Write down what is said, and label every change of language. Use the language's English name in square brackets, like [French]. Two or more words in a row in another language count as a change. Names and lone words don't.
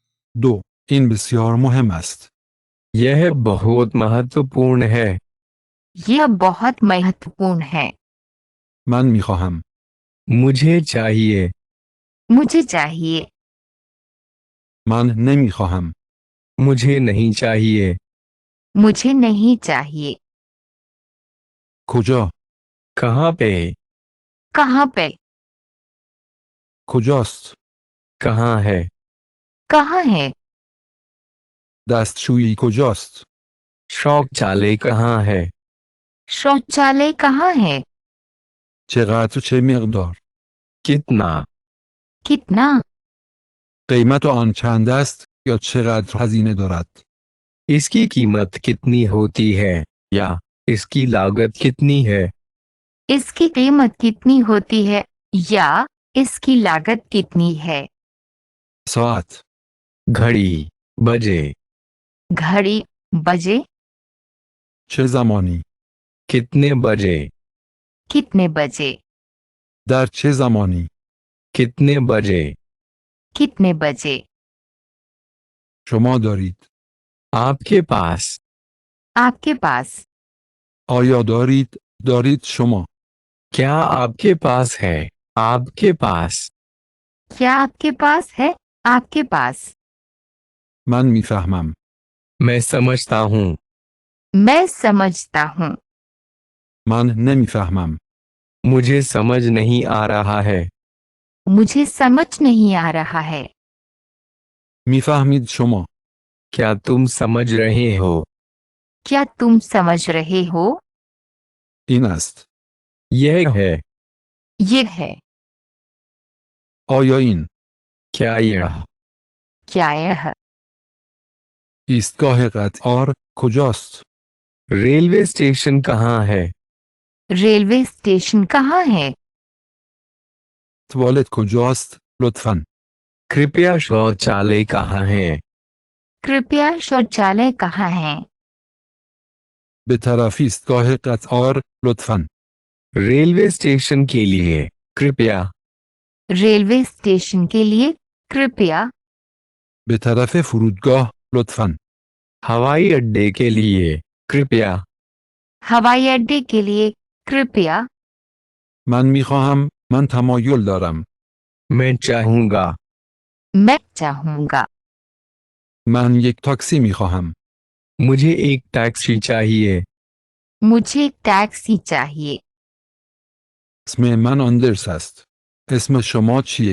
[Persian] 2. این بسیار مهم است. [Hindi] यह बहुत महत्वपूर्ण है. यह बहुत महत्वपूर्ण है. [Persian] من می خواهم. [Hindi] मुझे चाहिए. मुझे चाहिए. [Persian] من نمی خواهم. [Hindi] मुझे नहीं चाहिए. मुझे नहीं चाहिए. [Persian] کجا؟ [Hindi] कहाँ पे? कहाँ पे? [Persian] کجاست؟ [Hindi] कहाँ है? कहाँ है? [Persian] دستشویی کجاست؟ [Hindi] शौचालय कहाँ है? शौचालय कहाँ है? [Persian] چقدر و چه مقدار؟ [Hindi] कितना? कितना? [Persian] قیمت آن چند است یا چقدر هزینه دارد؟ [Hindi] इसकी कीमत कितनी होती है या इसकी लागत कितनी है? इसकी कीमत कितनी होती है या इसकी लागत कितनी है? [Persian] ساعت. [Hindi] घड़ी, बजे. घड़ी, बजे. [Persian] چه زمانی؟ [Hindi] कितने बजे? कितने बजे? [Persian] در چه زمانی؟ [Hindi] कितने बजे? कितने बजे? [Persian] شما دارید. [Hindi] आपके पास. आपके पास. [Persian] آیا دارید؟ دارید شما. [Hindi] क्या आपके पास है? आपके पास. क्या आपके पास है? आपके पास. [Persian] من میفهمم. [Hindi] मैं समझता हूँ. मैं समझता हूँ. [Persian] من نمیفهمم. [Hindi] मुझे समझ नहीं आ रहा है. मुझे समझ नहीं आ रहा है. [Persian] میفهمید شما. [Hindi] क्या तुम समझ रहे हो? क्या तुम समझ रहे हो? [Persian] این است. [Hindi] यह है. ये है. [Persian] آیا این [Hindi] क्या यह? क्या यह? [Persian] ایستگاه قطار کجاست؟ [Hindi] रेलवे स्टेशन कहाँ है? रेलवे स्टेशन कहाँ है? [Persian] توالت کجاست؟ لطفاً. [Hindi] कृपया शौचालय कहाँ है? कृपया शौचालय कहाँ है? [Persian] به طرف ایستگاه قطار لطفاً. [Hindi] रेलवे स्टेशन के लिए कृपया. रेलवे स्टेशन के लिए कृपया. [Persian] به طرف فرودگاه لطفاً. [Hindi] हवाई अड्डे के लिए कृपया. हवाई अड्डे के लिए कृपया. [Persian] من میخواهم. من تمایل دارم. [Hindi] मैं चाहूँगा. मैं चाहूँगा. [Persian] من یک تاکسی میخواهم. [Hindi] मुझे एक टैक्सी चाहिए. मुझे एक टैक्सी चाहिए. [Persian] اسم من آندرس است. اسم شما چیه؟